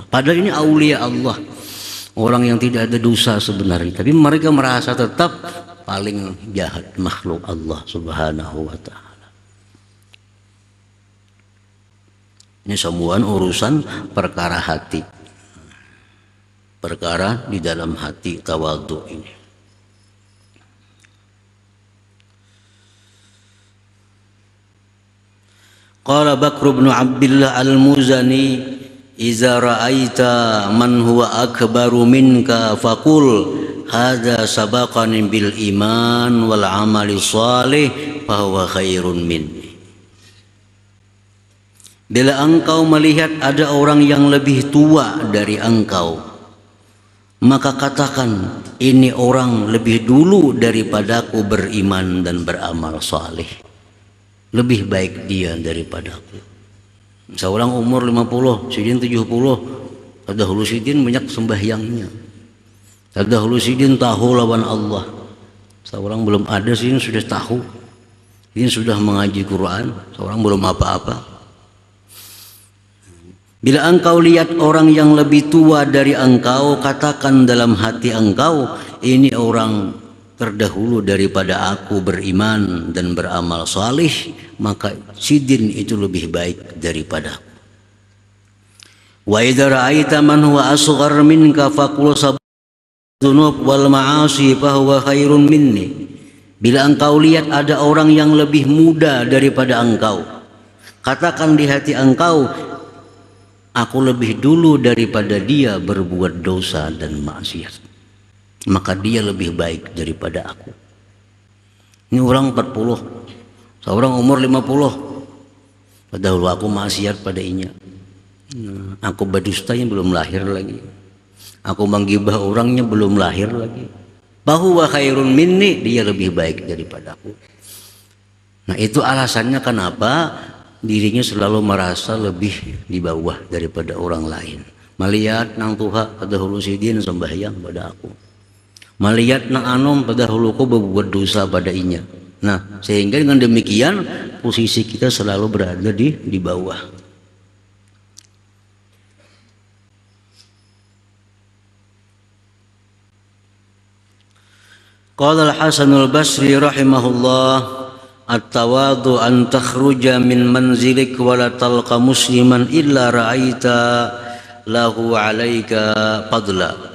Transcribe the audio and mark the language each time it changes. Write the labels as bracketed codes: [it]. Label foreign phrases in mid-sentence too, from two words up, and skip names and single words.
[id] Padahal ini [ar] أولياء الله, [id] orang yang tidak ada dosa sebenarnya, tapi mereka merasa tetap paling jahat makhluk Allah [ar] سبحانه وتعالى. [id] Ini semua urusan perkara hati, perkara di dalam hati tawadhu ini. [ar] قال بكر بن عبد الله المزني، إذا رأيت من هو أكبر منك فقل هذا سبقني بالإيمان والعمل صالح فهو خير مني. [id] Bila engkau melihat ada orang yang lebih tua dari engkau, maka katakan, ini orang lebih dulu daripadaku beriman dan beramal saleh. Lebih baik dia daripadaku. Seorang umur 50, [bjn] sidin 70, tadahulu sidin banyak sembahyangnya. Tadahulu sidin tahu lawan Allah. Seorang belum ada sidin sudah tahu. Sidin sudah mengaji Quran, seorang belum apa-apa. [id] Bila engkau lihat orang yang lebih tua dari engkau, katakan dalam hati engkau, ini orang terdahulu daripada aku beriman dan beramal salih, maka sidin itu lebih baik daripada aku. [ar] وإذا رأيت من هو أصغر منك فقل سبقته بالذنوب والمعاصي فهو خير مني. [id] Bila engkau lihat ada orang yang lebih muda daripada engkau, katakan di hati engkau, aku lebih dulu daripada dia berbuat dosa dan maksiat, maka dia lebih baik daripada aku. [bjn] Ini orang 40, seorang umur 50, padahal aku maksiat pada inya. Aku berdustanya belum lahir lagi, aku menggibah orangnya belum lahir lagi. [id] Bahwa [ar] خير مني, [id] dia lebih baik daripada aku. Nah itu alasannya kenapa dirinya selalu merasa lebih di bawah daripada orang lain. [bjn] Melihat nang Tuhan pada hulu sidin sembahyang pada aku, melihat nang anom pada hulu ko berbuat dosa pada inya. [id] Nah sehingga dengan demikian posisi kita selalu berada di bawah. [ar] قال الحسن البصري رحمه الله، التواضع أن تخرج من منزلك ولا تلقى مسلما إلا رأيت له عليك فضلا.